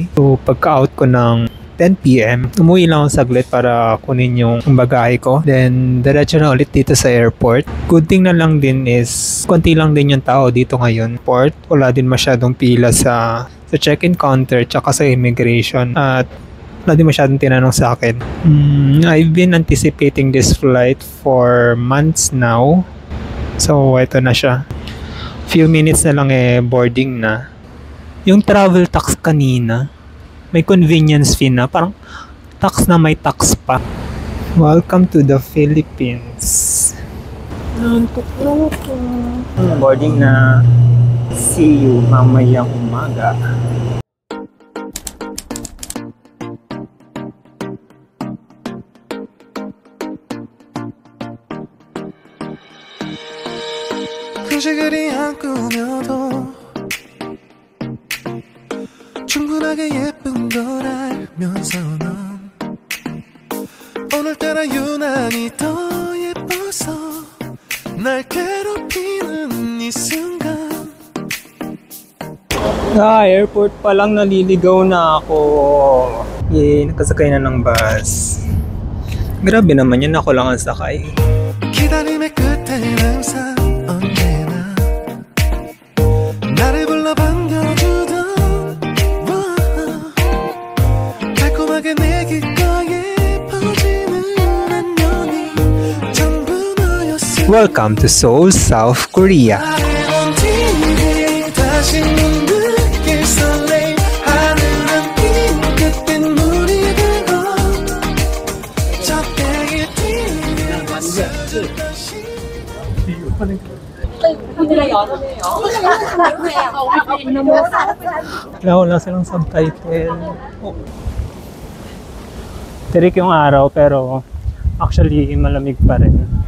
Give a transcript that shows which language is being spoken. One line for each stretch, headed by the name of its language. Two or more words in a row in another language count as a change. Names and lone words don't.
Filipino: So, pagka-out ko ng 10 PM, umuwi lang ako saglit para kunin yung bagahe ko. Then, diretso na ulit dito sa airport.
English: Good thing
Filipino: na lang din is, konti lang din yung tao dito ngayon. Port, wala din masyadong pila sa check-in counter tsaka sa immigration. At wala din masyadong tinanong sa akin.
English: I've been anticipating this flight for months now.
Filipino: So, ito na siya. Few minutes na lang boarding na. Yung
English: travel tax
Filipino: kanina, may
English: convenience fee
Filipino: na. Parang tax na may tax pa.
English: Welcome to the Philippines.
Filipino: Boarding na.
English: See you
Filipino: mamayang umaga.
Korean: 굳이 그리 안 꾸며도 충분하게 예쁜 걸 알면서 넌 오늘따라 유난히 더 예뻐서 날 괴롭히는 이 순간.
Filipino: Airport pa lang naliligaw na ako. Nakasakay na ng bus. Grabe naman yan, ako lang ang sakay.
Korean: 기다림의 끝엔 항상 언제나 나를 불러 반겨주던 달콤하게 내 귓가에 퍼지는 안녕이 전부 너였어.
English: Welcome to Seoul, South Korea.
Korean: 다시 느낄 설레임 하늘은 핑크빛 물이 되고 저 때에 뛰는
Filipino: Wala silang subtitle. Oh. Tirik yung araw pero actually malamig pa rin.